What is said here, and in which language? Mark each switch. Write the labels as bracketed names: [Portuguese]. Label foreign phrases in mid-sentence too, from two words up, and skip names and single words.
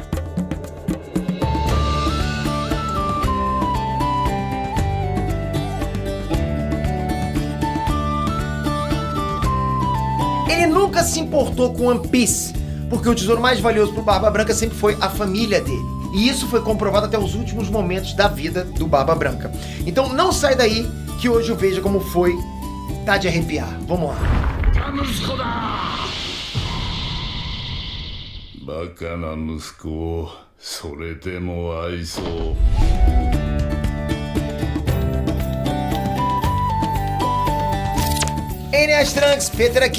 [Portuguese] Ele nunca se importou com One Piece, porque o tesouro mais valioso pro Barba Branca sempre foi a família dele. E isso foi comprovado até os últimos momentos da vida do Barba Branca. Então não sai daí, que hoje eu Veja Como Foi tá de arrepiar. Vamos lá. [Japanese] バカな息子をそれでも愛そう。 [Portuguese] NS Trunks, Peter aqui.